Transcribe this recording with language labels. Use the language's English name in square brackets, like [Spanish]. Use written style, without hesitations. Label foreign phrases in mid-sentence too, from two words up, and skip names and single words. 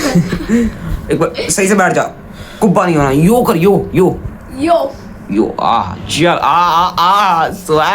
[Hindi] एक बार सही से बैठ जा, कुब्बा नहीं होना, यो कर, यो यो यो यो, आ चल, आ स्वैग।